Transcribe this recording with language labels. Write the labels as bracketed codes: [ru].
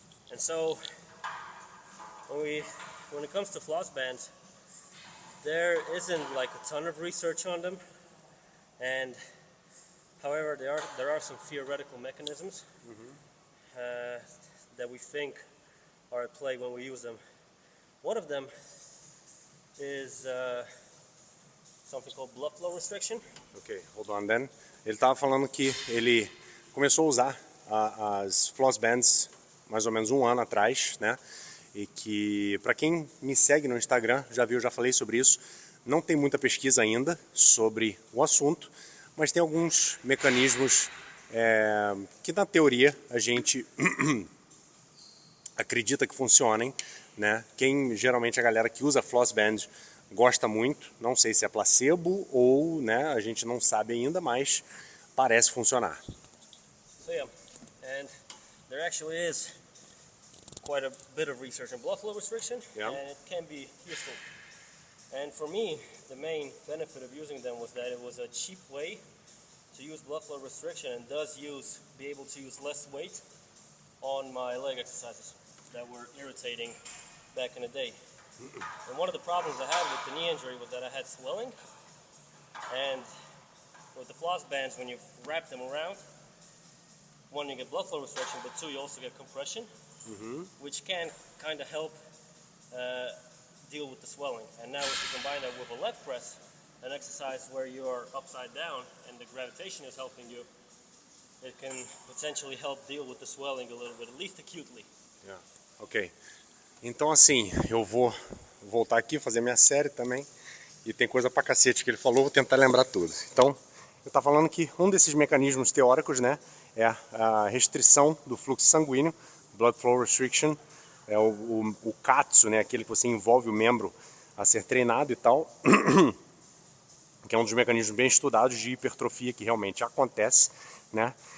[en] And so when it comes to floss bands, there isn't like a ton of research on them, and however there are some theoretical mechanisms that we think are at play when we use them. One of them is something called blood flow restriction. Ok, hold on then. [pt] Ele estava falando que ele começou a usar as floss bands mais ou menos 1 ano atrás, né? E que, para quem me segue no Instagram, já viu, já falei sobre isso. Não tem muita pesquisa ainda sobre o assunto, mas tem alguns mecanismos que na teoria a gente acredita que funcionem, né? Geralmente a galera que usa floss band gosta muito, não sei se é placebo ou, né, a gente não sabe ainda, mas parece funcionar. [en] So yeah, and there actually is quite a bit of research on blood flow restriction, and it can be useful. And for me, the main benefit of using them was that it was a cheap way to use blood flow restriction, and be able to use less weight on my leg exercises that were irritating back in the day. And one of the problems I had with the knee injury was that I had swelling, and with the floss bands, when you wrap them around, one, you get blood flow restriction, but two, you also get compression, which can kind of help deal with the swelling. And now if you combine that with a leg press, an exercise where you're upside down and the gravitation is helping you, it can potentially help deal with the swelling a little bit, at least acutely. Yeah. Ok. [pt] Então assim, eu vou voltar aqui, fazer minha série também. E tem coisa pra cacete que ele falou, vou tentar lembrar tudo. Então, eu tava falando que um desses mecanismos teóricos, né, é a restrição do fluxo sanguíneo, [en] blood flow restriction, [pt] é o KAATSU, né, aquele que você envolve o membro a ser treinado e tal, que é um dos mecanismos bem estudados de hipertrofia que realmente acontece, né.